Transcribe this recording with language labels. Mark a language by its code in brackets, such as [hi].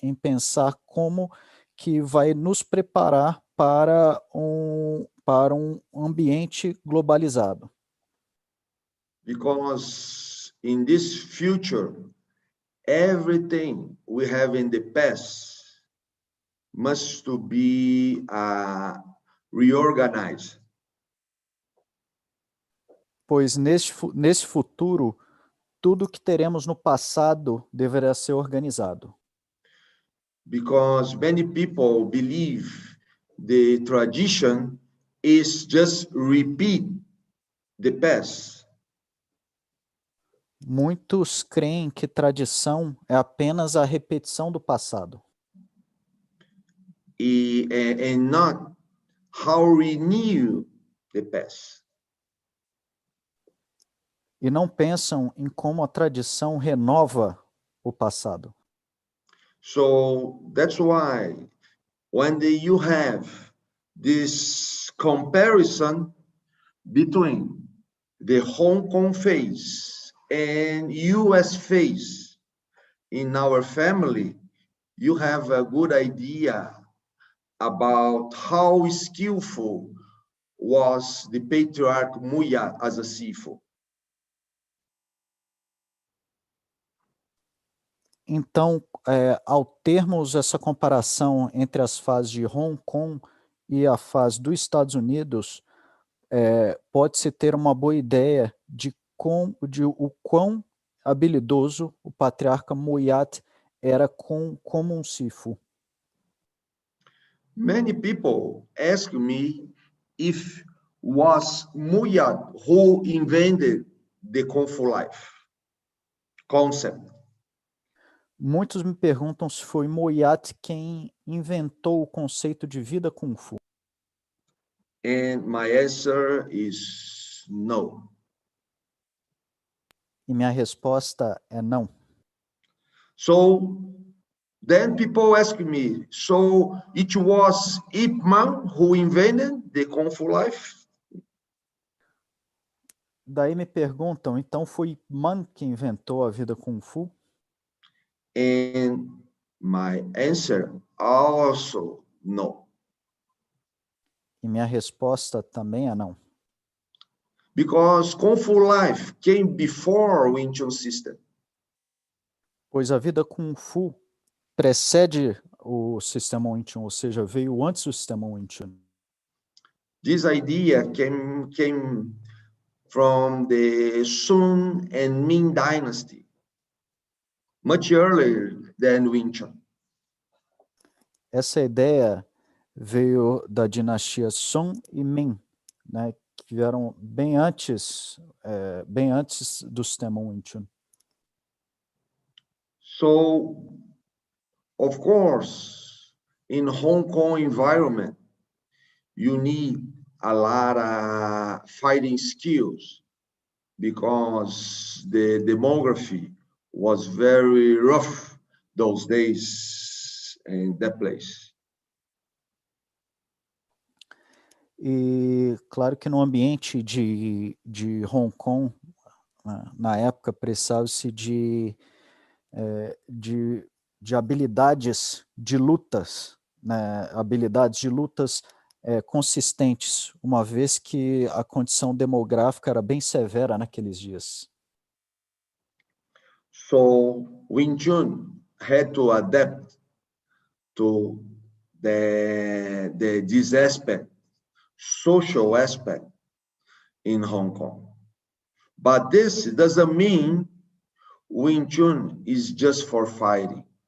[pt] Em pensar como que vai nos preparar para um ambiente globalizado. [en] Because in this future, everything we have in the past must to be reorganized. [pt] Pois nesse futuro, tudo que teremos no passado deverá ser organizado. [en] Because many people believe the tradition is just repeat the past. [pt] Muitos creem que tradição é apenas a repetição do passado [en] and not how we renew the past. [pt] e não pensam em como a tradição renova o passado. [en] So that's why when you have this comparison between the Hong Kong phase and US phase in our family, you have a good idea about how skillful was the patriarch Muyat as a CFO. [pt] Então, ao termos essa comparação entre as fases de Hong Kong e a fase dos Estados Unidos, pode-se ter uma boa ideia de o quão habilidoso o patriarca Muyat era como um Sifu. [en] Many people ask me if was Muyat who invented the Kung Fu life concept. [pt] Muitos me perguntam se foi Muyat quem inventou o conceito de vida Kung Fu. [en] And my answer is no. [pt] E minha resposta é não. [en] So then people ask me, so it was Ip Man who invented the Kung Fu life? [pt] Daí me perguntam, então foi Ip Man que inventou a vida Kung Fu? [en] And my answer also no. [pt] E minha resposta também é não. [en] Because Kung Fu life came before Wing Chun system. [pt] Pois a vida Kung Fu precede o sistema Wing Chun, ou seja, veio antes do sistema Wing Chun. [en] This idea came from the Sun and Ming dynasty, much earlier than Wing Chun. [pt] Essa ideia veio da dinastia Song e Ming, né, que vieram bem antes do sistema Wing Chun. [en] So, of course, in Hong Kong environment, you need a lot of fighting skills because the demography was very rough those days in that place. [pt] E claro que no ambiente de Hong Kong, na época, precisava-se de habilidades de lutas, né, habilidades de lutas consistentes, uma vez que a condição demográfica era bem severa naqueles dias. [en] So Wing Chun had to adapt to this aspect, social aspect in Hong Kong. But this doesn't mean Wing Chun is just for fighting.